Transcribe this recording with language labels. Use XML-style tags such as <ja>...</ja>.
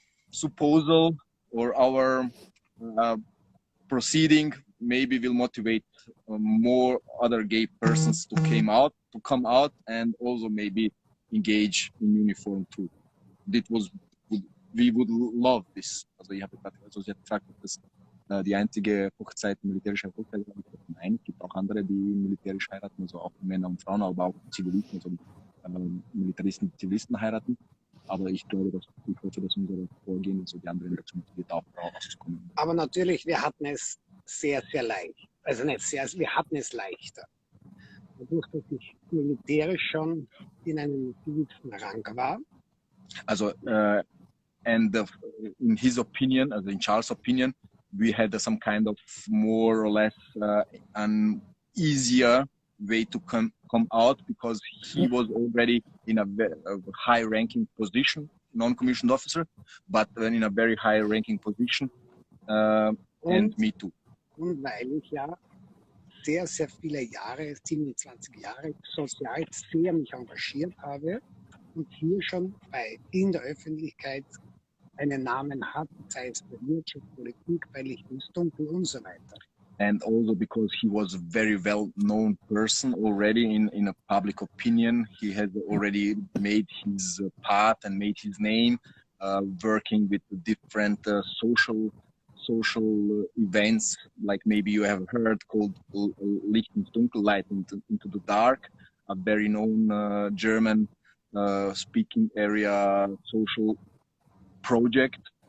<en>supposal or our proceeding maybe will motivate more other gay persons to come out and also maybe engage in uniform too. We would love this.</en> <de>Also ich habe gerade also sie hat gefragt, ob das die einzige Hochzeit, militärische Hochzeit ist. Nein, es gibt auch andere, die militärisch heiraten, also auch Männer und Frauen, aber auch Zivilisten, also Militaristen, Zivilisten heiraten. Aber ich glaube, ich hoffe, dass unser Vorgehen und so die anderen dazu motiviert, auch rauszukommen. Aber natürlich, wir hatten es sehr, sehr leicht. Also nicht sehr, wir hatten es leichter. Dadurch, dass ich militärisch schon in einem gewissen Rang war.</de> <en>Also, and in his opinion, also in Charles' opinion, we had some kind of more or less an easier way to come out because he was already in a high-ranking position, non-commissioned officer, but in a very high-ranking position, and me too.</en> <de>Und weil ich ja sehr, sehr viele Jahre, 27 Jahre, sozial sehr mich engagiert habe und hier schon in der Öffentlichkeit einen Namen hat, sei es bei Wirtschaft, Politik, bei Licht ins Dunkel und so weiter.</de> <en>And also because he was a very well-known person already in a public opinion, he had already made his path and made his name, working with different social events, like maybe you have heard, called Licht ins Dunkel, Light into the Dark, a very known German speaking area social project.</en>